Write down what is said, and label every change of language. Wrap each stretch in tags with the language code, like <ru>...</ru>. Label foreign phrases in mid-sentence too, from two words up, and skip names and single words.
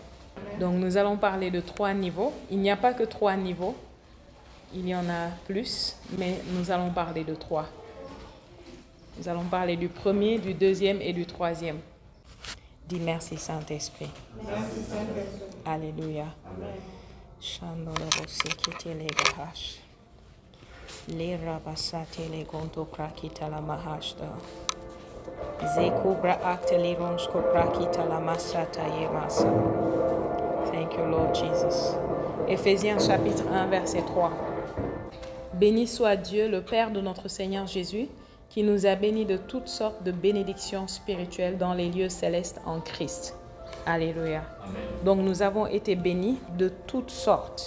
<fr>Donc nous allons parler de 3 niveaux. Il n'y a pas que 3 niveaux. Il y en a plus, mais nous allons parler de 3. Nous allons parler du premier, du deuxième et du troisième. Dis merci Saint-Esprit. Merci Saint-Esprit. Alléluia. Amen. Shandorosi kitele gahash. Le rabasate le gonto prakita la mahashta. Zekubra akte le ronsko prakita la masata yemasa.</fr> <en>Thank you Lord Jesus.</en> <fr>Éphésiens chapitre 1 verset 3. Béni soit Dieu, le Père de notre Seigneur Jésus, qui nous a bénis de toutes sortes de bénédictions spirituelles dans les lieux célestes en Christ. Alléluia. Amen. Donc nous avons été bénis de toutes sortes.</fr>